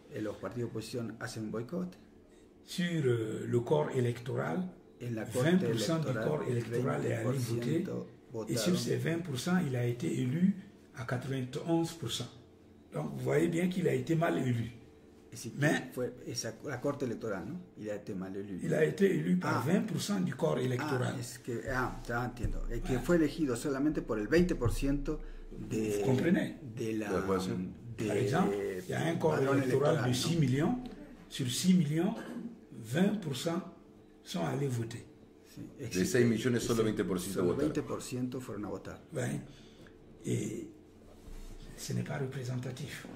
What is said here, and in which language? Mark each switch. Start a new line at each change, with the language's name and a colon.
Spanish: Los partidos de oposición hacen un boicot.
French: Sur le corps électoral, 20% du corps électoral est allé voter. Et sur ces 20%, il a été élu à 91%. Donc vous voyez bien qu'il a été mal élu.
Spanish: Mais la corte electoral, ¿no?
French: Il a été mal élu. Il a été élu par 20% du corps électoral.
Spanish: Ya entiendo. Que fue elegido solamente por el 20% de la...
French: Par exemple, il y a un corps électoral de 6 millions. Sur 6 millions, 20% sont allés voter.
Spanish: De 6 millones, solo 20% votaron. 20% fueron a votar.
French: Et ce n'est pas représentatif.